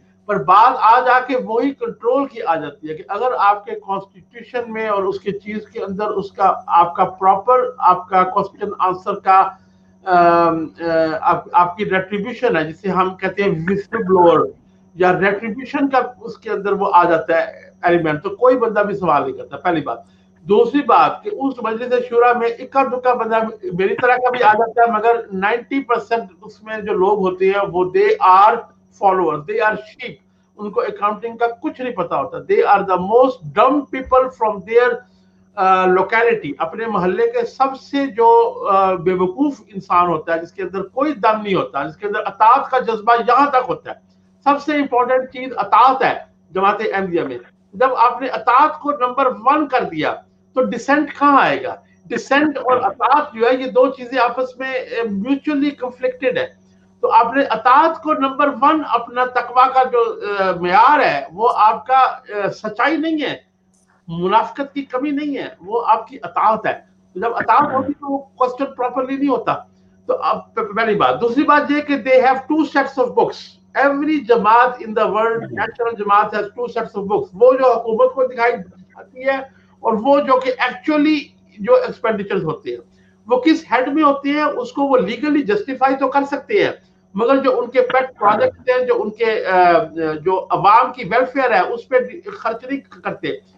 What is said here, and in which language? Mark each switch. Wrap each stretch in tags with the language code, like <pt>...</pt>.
<ur>پر بات آ جا کے وہی کنٹرول کی آ جاتی ہے کہ اگر آپ کے کانسٹیٹیوشن میں اور اس کے چیز کے اندر اس کا آپ کا پراپر آپ کا کوسچن آنسر کا آپ کی ریٹریبیوشن ہے، جسے ہم کہتے ہیں وسل بلوور یا ریٹریبیوشن کا اس کے اندر وہ آ جاتا ہے ایلیمنٹ، تو کوئی بندہ بھی سوال نہیں کرتا. پہلی بات. دوسری بات کہ اس مجلس شورا میں اکا دکا بندہ میری طرح کا بھی آ جاتا ہے، مگر 90% اس میں جو لوگ ہوتے ہیں وہ</ur> <en>They are follower, they are sheep.</en> <ur>ان کو اکاؤنٹنگ کا کچھ نہیں پتا ہوتا.</ur> <en>They are the most dumb people from their locality.</en> <ur>اپنے محلے کے سب سے جو بے وقوف انسان ہوتا ہے، جس کے اندر کوئی دم نہیں ہوتا، جس کے اندر اطاعت کا جذبہ یہاں تک ہوتا ہے. سب سے امپورٹنٹ چیز اطاعت ہے جماعت احمدیہ میں. جب آپ نے اطاعت کو نمبر 1 کر دیا تو ڈسینٹ کہاں آئے گا؟ ڈسینٹ اور اطاعت جو ہے یہ دو چیزیں آپس میں</ur> <en>mutually conflicted</en> <ur>ہے. تو آپ نے اطاعت کو نمبر 1 اپنا تقویٰ کا جو معیار ہے وہ آپ کا سچائی نہیں ہے، منافقت کی کمی نہیں ہے، وہ آپ کی اطاعت ہے. جب اطاعت ہوتی تو وہ کوسچن پراپرلی نہیں ہوتا. تو اب پہلی بات. دوسری بات یہ کہ</ur> <en>they have 2 sets of books. Every جماعت in the world, national جماعت has 2 sets of books.</en> <ur>وہ جو حکومت کو دکھائی جاتی ہے اور وہ جو کہ ایکچولی جو ایکسپینڈیچرز ہوتے ہیں وہ کس ہیڈ میں ہوتے ہیں، اس کو وہ لیگلی جسٹیفائی تو کر سکتے ہیں، مگر جو ان کے پیٹ پروجیکٹ ہیں، جو ان کے جو عوام کی ویلفیئر ہے اس پہ خرچ نہیں کرتے.</ur>